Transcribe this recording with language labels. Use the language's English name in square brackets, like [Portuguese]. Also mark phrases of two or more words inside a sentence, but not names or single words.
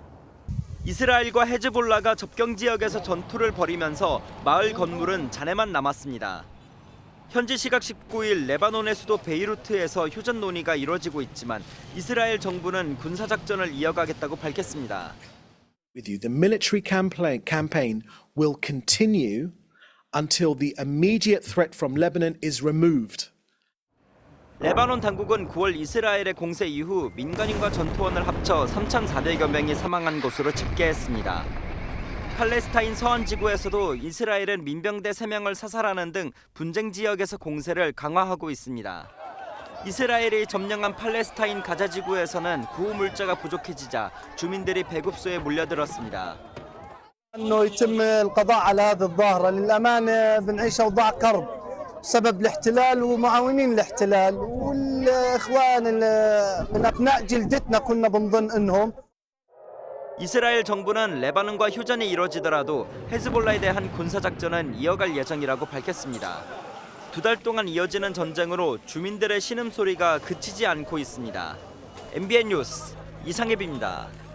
[Korean] 이스라엘과 헤즈볼라가 접경 지역에서 전투를 벌이면서 마을 건물은 잔해만 남았습니다. 현지 시각 19일 레바논의 수도 베이루트에서 휴전 논의가 이뤄지고 있지만 이스라엘 정부는 군사작전을 이어가겠다고 밝혔습니다. [English] With you, the military campaign will continue until the immediate threat from Lebanon is removed. [Korean] 레바논 당국은 9월 이스라엘의 공세 이후 민간인과 전투원을 합쳐 3,400여 명이 사망한 것으로 집계했습니다. 팔레스타인 서안 지구에서도 이스라엘은 민병대 3명을 사살하는 등 분쟁 지역에서 공세를 강화하고 있습니다. 이스라엘이 점령한 팔레스타인 가자 지구에서는 구호 물자가 부족해지자 주민들이 배급소에 몰려들었습니다. [Arabic] انه يتم القضاء على هذه الظاهره للامانه بنعيش اوضاع كرب سبب الاحتلال ومعاونين الاحتلال والاخوان من ابناء جلدتنا كنا بنظن انهم [Korean] 이스라엘 정부는 레바논과 휴전이 이뤄지더라도 헤즈볼라에 대한 군사작전은 이어갈 예정이라고 밝혔습니다. 2달 동안 이어지는 전쟁으로 주민들의 신음소리가 그치지 않고 있습니다. MBN 뉴스 이상엽입니다.